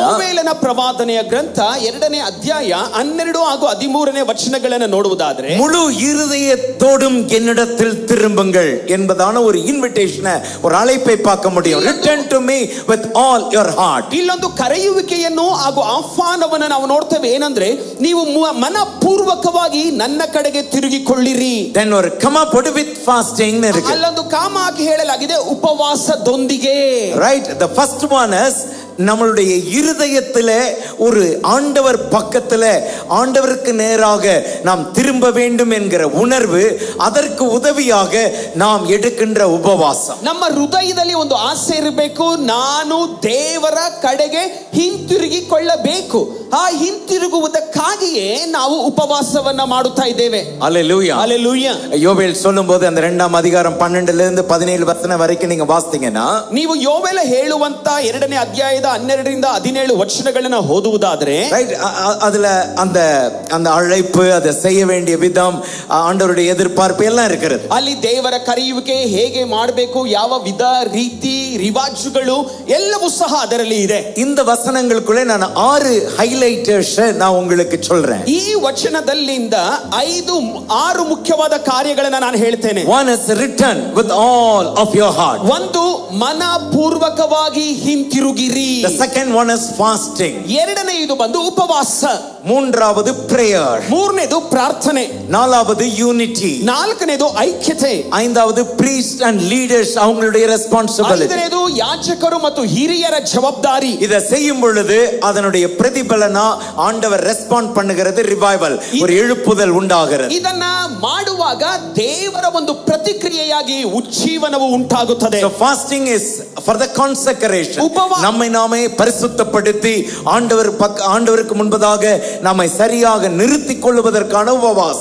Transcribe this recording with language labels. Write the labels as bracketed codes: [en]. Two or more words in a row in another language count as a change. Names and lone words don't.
[kn] ಯೋವೇಲನ ಪ್ರವಾದನೆಯ ಗ್ರಂಥ 2ನೇ ಅಧ್ಯಾಯ 12 ಹಾಗೂ 13ನೇ ವಚನಗಳನ್ನು ನೋಡುವುದಾದ್ರೆ, [ta] முழு இருதயத்தோடும் என்னிடத்தில் திரும்புங்கள் என்பதான ஒரு இன்விடேஷனை, ஒரு அழைப்பை பார்க்க முடியும். [en] Return to me with all your heart. [kn] ಇಲ್ಲೊಂದು ಕರೆಯುವಿಕೆಯನ್ನು ಹಾಗೂ ಆಹ್ವಾನವನ್ನು ನಾವು ನೋಡ್ತೇವೆ. ಏನಂದ್ರೆ, ನೀವು ಮನಪೂರ್ವಕವಾಗಿ ನನ್ನ ಕಡೆಗೆ ತಿರುಗಿಕೊಳ್ಳಿರಿ. [en] Then ஒரு come up with fasting இருக்கு. [kn] ಅಲ್ಲೊಂದು ಕಾಮ ಆಗಿ ಹೇಳಲಾಗಿದೆ, ಉಪವಾಸದೊಂದಿಗೆ. [en] Right, the first one is [ta] நம்மளுடைய இருதயத்திலே ஒரு ஆண்டவர் பக்கத்திலே, ஆண்டவருக்கு நேராக நாம் திரும்ப வேண்டும் என்கிற உணர்வு, அதற்கு உதவியாக நாம் எடுக்கின்ற உபவாசம். [kn] ನಮ್ಮ ಹೃದಯದಲ್ಲಿ ಒಂದು ಆಸೆ ಇರಬೇಕು, ನಾನು ದೇವರ ಕಡೆಗೆ ಹಿಂತಿರುಗಿಕೊಳ್ಳಬೇಕು. ಆ ಹಿಂತಿರುಗುವುದಕ್ಕಾಗಿಯೇ ನಾವು ಉಪವಾಸವನ್ನ ಮಾಡುತ್ತಾ ಇದ್ದೇವೆ. [ta] அல்லேலூயா. [kn] ಹಲ್ಲೆಲೂಯಾ. [ta] யோவேல் சொல்லும்போது அந்த 2ஆம் அதிகாரம் 12ல இருந்து 17 வசனம் வரைக்கும் நீங்க வாசித்தீங்கன்னா, [kn] ನೀವು ಯೋವೇಲ ಹೇಳುವಂತ 2ನೇ ಅಧ್ಯಾಯದ 12ರಿಂದ 17 ವಚನಗಳನ್ನ ಓದುವುದಾದ್ರೆ, [ta] ரைட், அதுல அந்த அந்த அழைப்பு, அதை செய்ய வேண்டிய விதம், ஆண்டவருடைய எதிர்பார்ப்பு எல்லாம் இருக்கிறது. [kn] ಅಲ್ಲಿ ದೇವರ ಕರೆಯುವಿಕೆ ಹೇಗೆ ಮಾಡಬೇಕು, ಯಾವ ವಿಧ ರೀತಿ ರಿವಾಜುಗಳು ಎಲ್ಲವೂ ಸಹ ಅದರಲ್ಲಿ ಇದೆ. [ta] இந்த வசனங்களுக்குள்ளே நான் 6 ஹைலைட்டர்ஸ் நான் உங்களுக்கு சொல்றேன். [kn] ಈ ವಚನದಲ್ಲಿಂದ 5-6 ಮುಖ್ಯವಾದ ಕಾರ್ಯಗಳನ್ನ ನಾನು ಹೇಳ್ತೇನೆ. [en] One is return with all of your heart. [kn] ಒಂದು, ಮನಪೂರ್ವಕವಾಗಿ ಹಿಂತಿರುಗಿರಿ. [en] The second one is fasting. [kn] ಎರಡನೆಯದು ಬಂದು ಉಪವಾಸ. [ta] மூன்றாவது prayer. [kn] ಮೂರನೇದು ಪ್ರಾರ್ಥನೆ. [ta] நாலாவது unity. [kn] ನಾಲ್ಕನೇದು ಐಕ್ಯತೆ. [en] ஐந்தாவது priest and leaders அவங்களுடைய responsibility. [kn] ಐದನೇದು ಯಾಜಕರು ಮತ್ತು ಹಿರಿಯರ ಜವಾಬ್ದಾರಿ. [ta] இத செய்யும் பொழுது அதனுடைய பிரதிபலனா ஆண்டவர் ரெஸ்பாண்ட் பண்ணுகிறது, ரிவைவல், ஒரு எழுப்புதல் உண்டாகிறது. [kn] ಇದನ್ನ ಮಾಡುವಾಗ ದೇವರ ಒಂದು ಪ್ರತಿಕ್ರಿಯೆಯಾಗಿ ಉಜ್ಜೀವನವು ಉಂಟಾಗುತ್ತದೆ. [en] So fasting is for the consecration. [ta] நம்மை நாமே பரிசுத்தப்படுத்தி ஆண்டவருக்கு முன்பதாக நம்மை சரியாக நிறுத்திக் கொள்வதற்கான உபவாசம்.